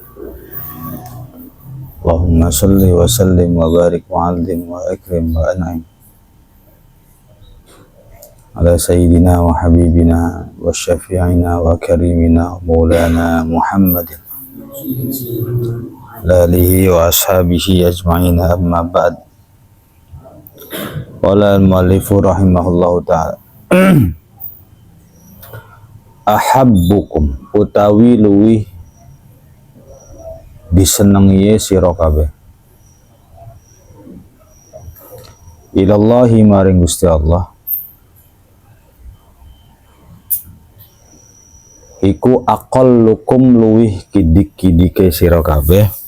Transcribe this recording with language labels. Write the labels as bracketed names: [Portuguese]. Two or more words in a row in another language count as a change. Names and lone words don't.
[Arabic] اللهم صل وسلم وبارك وعظم وأكرم وأنعم على سيدنا وحبيبنا وشفيعنا وكريمنا مولانا محمد لآله وأصحابه أجمعين أما بعد. قال المؤلف رحمه الله تعالى أحبكم [Javanese] utawi luwih disenengi sira kabeh ilallahi maring Gusti Allah iku aqallukum luwih kidik-kidike sira kabeh